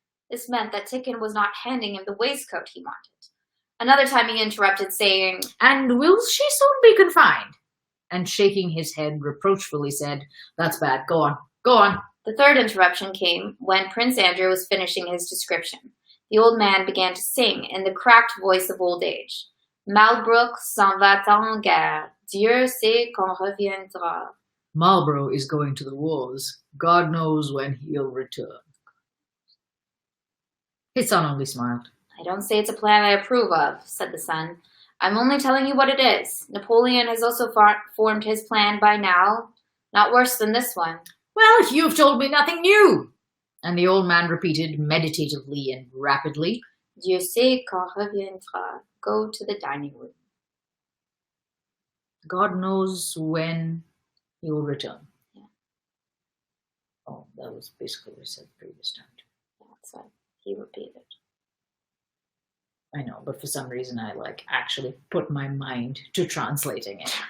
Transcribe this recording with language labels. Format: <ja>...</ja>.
<en>This meant that Tikhon was not handing him the waistcoat he wanted. Another time he interrupted, saying, "And will she soon be confined?" And shaking his head reproachfully said, "That's bad. Go on. Go on." The third interruption came when Prince Andrew was finishing his description. The old man began to sing in the cracked voice of old age.</en> <fr>Malbrook s'en va en guerre. Dieu sait quand reviendra.</fr> <en>Marlborough is going to the wars. God knows when he'll return. His son only smiled. I don't say it's a plan I approve of, said the son. I'm only telling you what it is. Napoleon has also formed his plan by now. Not worse than this one. Well, you've told me nothing new. And the old man repeated meditatively and rapidly,</en> <fr>Dieu sait quand reviendra.</fr> <en>Go to the dining room. God knows when he will return. Yeah. Oh, that was basically what I said the previous time. Yeah, that's what he repeated. I know, but for some reason I actually put my mind to translating it.</en>